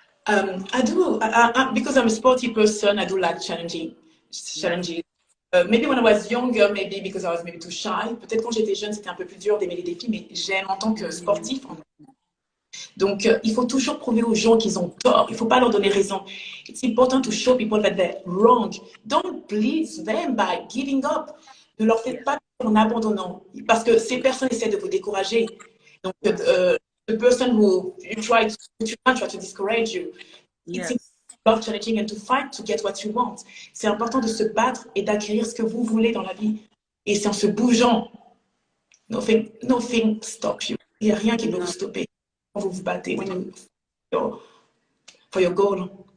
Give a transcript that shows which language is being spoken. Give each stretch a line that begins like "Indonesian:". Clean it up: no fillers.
English: I do, because I'm a sporty person, I do like challenges. Maybe when I was younger, maybe because I was maybe too shy.
French: Peut-être quand j'étais jeune, c'était un peu plus dur d'aimer les défis, mais j'aime en tant que sportif. Donc, il faut toujours prouver aux gens qu'ils ont tort. Il ne faut pas leur donner raison.
English: It's important to show people that they're wrong. Don't please them by giving up.
French: Ne leur faites pas en abandonnant. Parce que ces personnes essaient de vous décourager.
English: Donc, the person who try to discourage you. It's about challenging and to fight to get what you want.
French: C'est important de se battre et d'acquérir ce que vous voulez dans la vie. Et c'est en se bougeant.
English: Nothing stops you.
French: Il n'y a rien qui peut vous stopper. Vous vous battez
English: for your goal.